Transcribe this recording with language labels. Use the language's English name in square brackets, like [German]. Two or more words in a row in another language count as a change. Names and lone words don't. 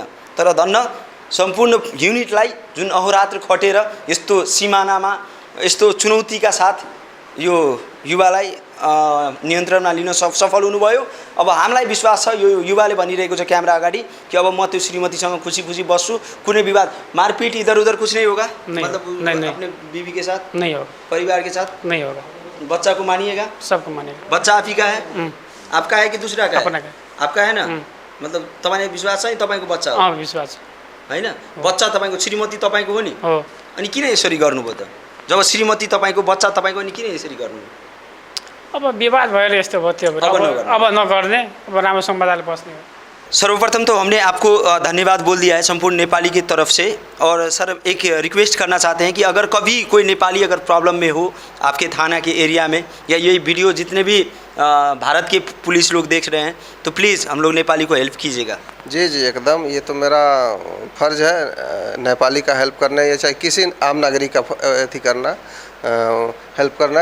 [Nepali] तर धन्न सम्पूर्ण युनिटलाई जुन अहोरात्र खटेर यस्तो सिमानामा यस्तो चुनौतीका साथ यो युवालाई नियन्त्रणमा लिन सफल हुनुभयो। अब हामीलाई विश्वास छ यो युवाले भनिरहेको छ क्यामेरा अगाडि कि अब म त्यो श्रीमतीसँग खुसी खुसी बस्छु, कुनै विवाद मारपीट [Hindi] इधर उधर कुछ नहीं होगा, मतलब अपने बीवी के साथ नहीं होगा, परिवार के साथ नहीं होगा, बच्चा को मानिएगा, सबको मानिएगा। बच्चा आप ही का है, आपका है कि दूसरा का अपना है? आपका है ना, [Nepali] मतलब तपाईँलाई विश्वास छ नि तपाईँको बच्चा हो? विश्वास हैन, बच्चा तपाईँको श्रीमती तपाईँको हो नि, हो। अनि किन यसरी गर्नुभयो त? जब श्रीमती तपाईँको बच्चा तपाईँको अनि किन यसरी गर्नुभयो? अब विवाद भएर यस्तो भयो त्यो अब नगर्ने, अब राम्रोसँग मजाले बस्ने हो। [Hindi] सर्वप्रथम तो हमने आपको धन्यवाद बोल दिया है संपूर्ण नेपाली की तरफ से। और सर एक रिक्वेस्ट करना चाहते हैं कि अगर कभी कोई नेपाली अगर प्रॉब्लम में हो आपके थाना के एरिया में, या ये वीडियो जितने भी भारत के पुलिस लोग देख रहे हैं, तो प्लीज़ हम लोग नेपाली को हेल्प कीजिएगा। जी जी एकदम, ये तो मेरा फ़र्ज़ है नेपाली का हेल्प करना, या चाहे किसी आम नागरिक का अथी करना, हेल्प करना है।